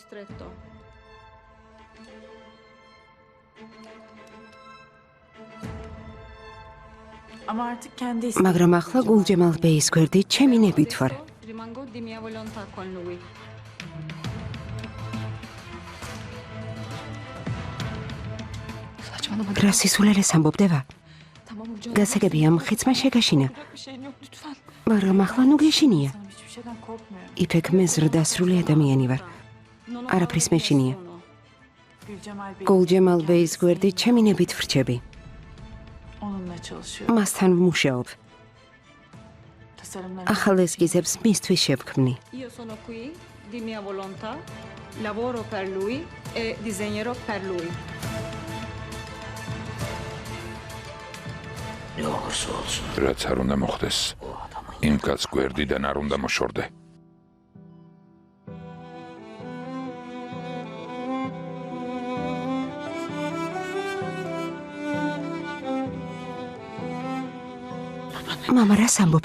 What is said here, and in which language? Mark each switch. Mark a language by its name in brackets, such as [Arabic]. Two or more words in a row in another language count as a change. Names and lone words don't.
[Turkish] Ama artık kendi [Georgian] მაგრამ ახლა გულჯემალ ბეის გვერდი ჩემი ნებით ვარ. [Italian] Rimango di mia volontà con lui. [Georgian] რა სისულელეს ამბობდება? გასაგებია მხიცმა შეგაშინა. [Turkish] bir şeyin yok lütfen. [Georgian] მაგრამ ახლა ნუ გეშინია. [Turkish] Sanırım hiçbir şeyden korkmuyorum. [Georgian] იფექ მე ზრდასრული ადამიანი ვარ. არაფრის მეშინია. Gülcemal Bey გულჯემალ ბეის გვერდი ჩემი ნებით ვრჩები. [Turkish] onunla çalışıyor. [Georgian] მასთან ვმუშაობ. [Turkish] Tasarımlarını [Georgian] ახალ ესკიზებს მისთვის შევქმნი. [Italian] Io sono qui di mia volontà, lavoro per lui e disegnerò per lui. [Georgian] რაც არ უნდა მოხდეს. იმ კაცს გვერდიდან არ უნდა მოშორდე. მამა რას ამბობ?